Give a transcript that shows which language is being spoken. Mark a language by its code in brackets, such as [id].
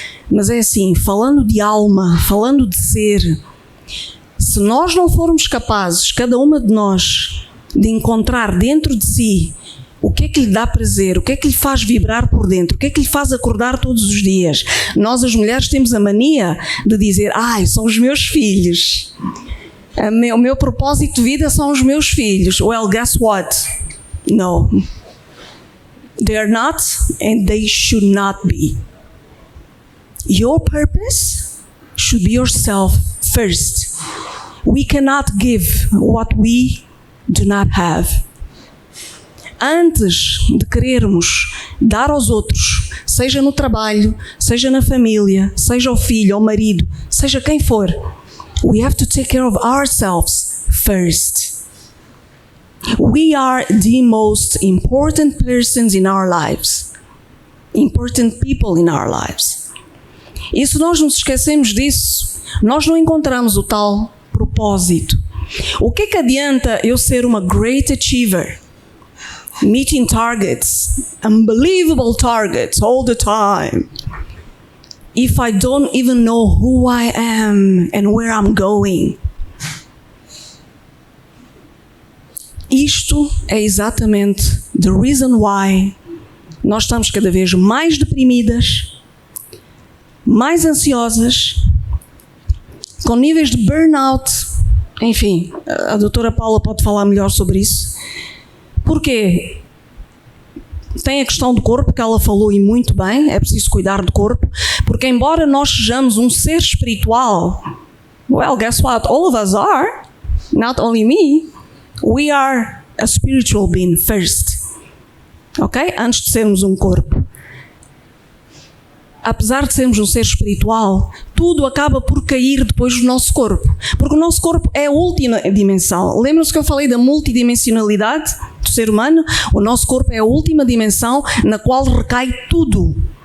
[pt] Mas é assim, falando de alma, falando de ser, se nós não formos capazes, cada uma de nós, de encontrar dentro de si o que é que lhe dá prazer, o que é que lhe faz vibrar por dentro, o que é que lhe faz acordar todos os dias. Nós, as mulheres, temos a mania de dizer: são os meus filhos. O meu propósito de vida são os meus filhos. [en] Well, guess what? No. They're not, and they should not be. Your purpose should be yourself first. We cannot give what we do not have. [pt] antes de querermos dar aos outros, seja no trabalho, seja na família, seja ao filho, ao marido, seja quem for, [en] we have to take care of ourselves first. We are the most important persons in our lives. Important people in our lives. [pt] E se nós nos esquecemos disso, nós não encontramos o tal propósito. O que adianta eu ser uma [en] great achiever? Meeting targets, unbelievable targets all the time, if I don't even know who I am and where I'm going. [pt] Isto é exatamente [en] the reason why [pt] nós estamos cada vez mais deprimidas, mais ansiosas, com níveis de burnout. Enfim, a doutora Paula pode falar melhor sobre isso. Porquê? Tem a questão do corpo, que ela falou e muito bem, é preciso cuidar do corpo, porque embora nós sejamos um ser espiritual, [en] well, guess what? All of us are, not only me. We are a spiritual being first, ok? [pt] Antes de sermos um corpo. Apesar de sermos um ser espiritual, tudo acaba por cair depois do nosso corpo, porque o nosso corpo é a última dimensão. Lembram-se que eu falei da multidimensionalidade do ser humano? O nosso corpo é a última dimensão na qual recai tudo.